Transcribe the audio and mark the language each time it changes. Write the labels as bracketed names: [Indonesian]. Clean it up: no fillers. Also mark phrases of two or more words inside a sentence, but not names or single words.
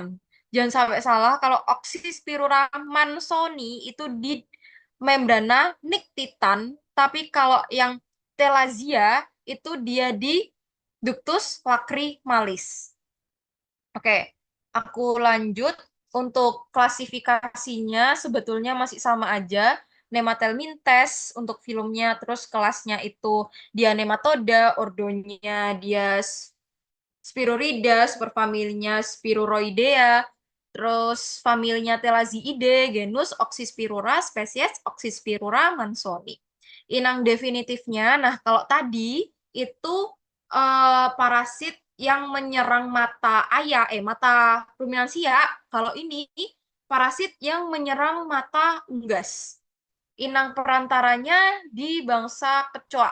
[Indonesian] Jangan sampai salah kalau Oxyspirura mansoni itu di membrana niktitan, tapi kalau yang Telazia itu dia di ductus lacrimalis. Oke, aku lanjut. Untuk klasifikasinya sebetulnya masih sama aja. Nemathelmintes untuk filmnya, terus kelasnya itu dia nematoda, ordonya dia Spirorida, superfamilinya Spiroidea, terus familinya Thelaziide, genus Oxyspirura, spesies Oxyspirura mansoni. Inang definitifnya, nah kalau tadi itu parasit yang menyerang mata ayah, mata ruminansia. Kalau ini parasit yang menyerang mata unggas. Inang perantaranya di bangsa kecoa.